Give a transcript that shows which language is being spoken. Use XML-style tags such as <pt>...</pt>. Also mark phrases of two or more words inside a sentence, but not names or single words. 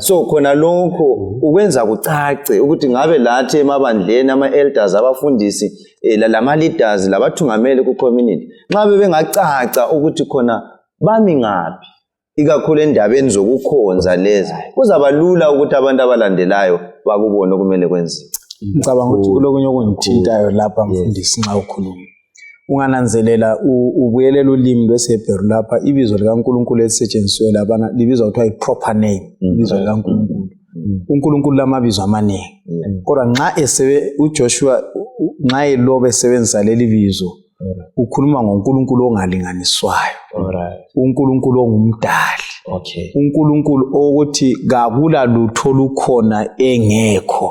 <nd>So khona lokho ukwenza kucace ukuthi ngabe lathi emabandleni ama-elders abafundisi lama-leaders labathungameli ku-community nxa bengacaca ukuthi khona bami ngaphi ikakhulu endabeni zokukhonza lezi kuzaba lula ukuthi abantu abalandelayo bakubone okumele kwenziwe. Ngicabanga ukuthi kulokunye okungithintayo lapha mfundisi nxa ukhuluma ungananzelela ubuyelela ulimi lwesiHebheru lapha ibizo likaNkulunkulu elisetshenziswe lapha libizwa kuthiwa i-</nd> <en>proper name</en> <nd>ibizo likaNkulunkulu. uNkulunkulu lamabizo amaningi kodwa nxa uJoshua nxa elobe esebenzisa leli bizo ukhuluma ngoNkulunkulu ongalinganiswayo. uNkulunkulu ongumdali. uNkulunkulu ukuthi kakula lutho lukhona engekho.</nd>